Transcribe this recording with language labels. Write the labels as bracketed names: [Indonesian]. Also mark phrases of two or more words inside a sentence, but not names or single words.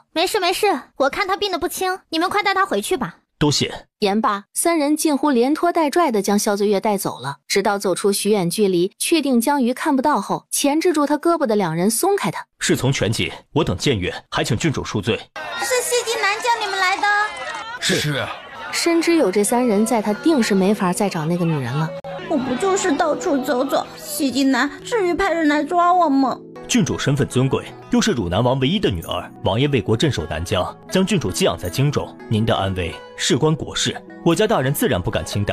[Chinese] 沒事，我看他病得不輕，你們快帶他回去吧。多謝。言罷，3人近乎連拖帶拽地將蕭醉月帶走了，直到走出許遠距離，確定江瑜看不到後，鉗制住他胳膊的2人鬆開他。事從全結，我等僭越，還請郡主恕罪。是謝金南叫你們來的？是。深知有這3人在，他定是沒法再找那個女人了。我不就是到處走走，謝金南至於派人來抓我嗎？郡主身份尊貴，又是汝南王唯一的女兒，王爺為國鎮守南疆，將郡主寄養在京中，您的安危事關國事，我家大人自然不敢輕待。